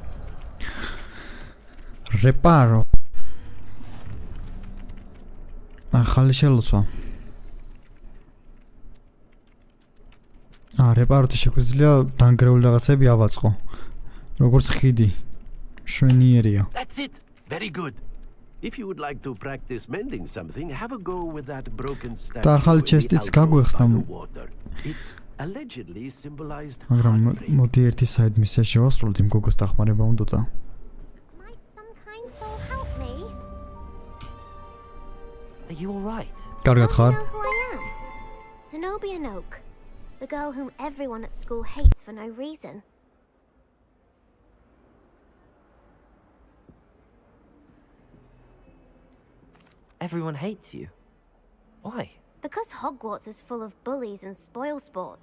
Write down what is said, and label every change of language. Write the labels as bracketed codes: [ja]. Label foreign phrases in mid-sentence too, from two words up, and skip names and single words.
[ka] რეპარო. ახალი შელოცვა. რეპაროთი შეგვიძლია დანგრეული რაღაცები ავაწყო. როგორც ხიდი. შვენიერია. [en] That's it. Very good. If you would like to practice mending something, have a go with that broken statue. [ka] და ახალი ჩესტიც გაგვეხსნა. [en] It allegedly symbolized. [ka] მაგრამ მოდი ერთი საიდ მისია შევასრულოთ იმ გოგოს დახმარება უნდოდა. [en] Might some kind soul help me? Are you all right? [ka] კარგად ხარ? [en] You know who I am? Zenobia Noak, the girl whom everyone at school hates for no reason. Everyone hates you. Why? Because Hogwarts is full of bullies and spoilsports.